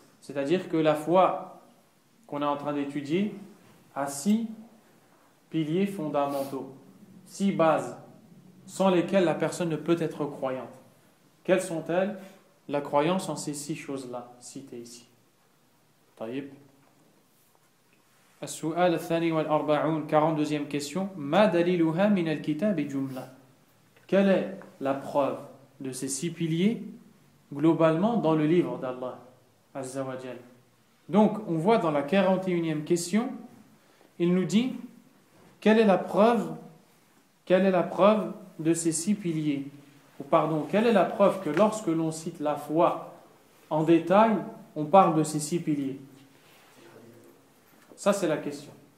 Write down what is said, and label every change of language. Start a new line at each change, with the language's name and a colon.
French: C'est-à-dire que la foi qu'on est en train d'étudier a 6 piliers fondamentaux, 6 bases, sans lesquelles la personne ne peut être croyante. Quelles sont-elles? La croyance en ces 6 choses-là, citées ici.
Arabic: طيب. السؤال الثاني والأربعون
French: 42e question
Arabic: ما دليلها من الكتاب جملة.
French: Quelle est la preuve de ces 6 piliers globalement dans le livre d'Allah Azza wa Jal? Donc on voit dans la 41e question, il nous dit quelle est la preuve de ces 6 piliers, ou pardon, quelle est la preuve que lorsque l'on cite la foi en détail, on parle de ces 6 piliers? Ça, c'est la question.